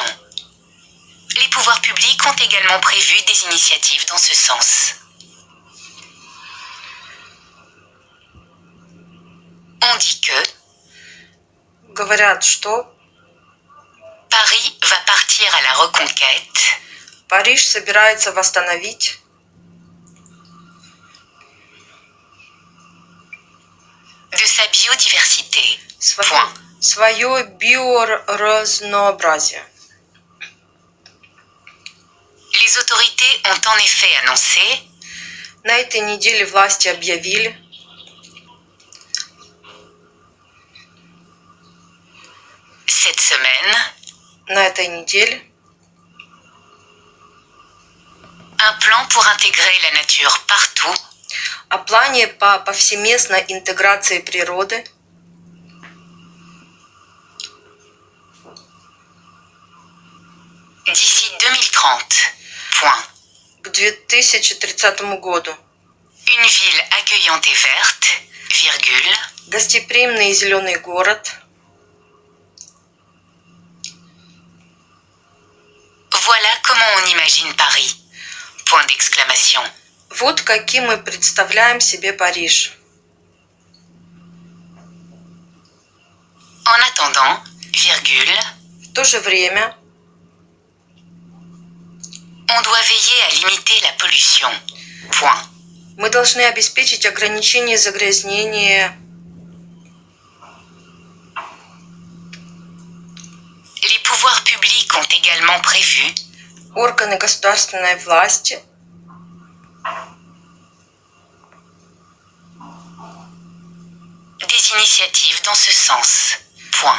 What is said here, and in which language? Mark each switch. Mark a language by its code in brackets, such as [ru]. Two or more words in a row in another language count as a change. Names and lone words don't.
[fr] Les pouvoirs publics ont également prévu des initiatives dans ce sens. On dit que [ru] Говорят, что [fr] Paris va partir à la reconquête [ru] Париж собирается восстановить [fr] de sa biodiversité. [ru] свое, свое биоразнообразие. [fr] Les autorités ont en effet annoncé [ru] На этой неделе власти объявили, [fr] cette semaine [ru] на этой неделе, [fr] un plan pour intégrer la nature partout [ru] о плане по повсеместной интеграции природы [fr] d'ici 2030. Point. [ru] к 2030 году. [fr] Une ville accueillante et verte, virgule, [ru] Гостеприимный и зеленый город. [fr] voilà comment on imagine Paris. Point d'exclamation. [ru] Вот каким мы представляем себе Париж. [fr] En attendant, virgule, [ru] В то же время [fr] on doit veiller à limiter la pollution. Point. [ru] мы должны обеспечить ограничение загрязнения. [fr] Les pouvoirs publics ont également prévu [ru] Органы государственной власти [fr] des initiatives dans ce sens. Point.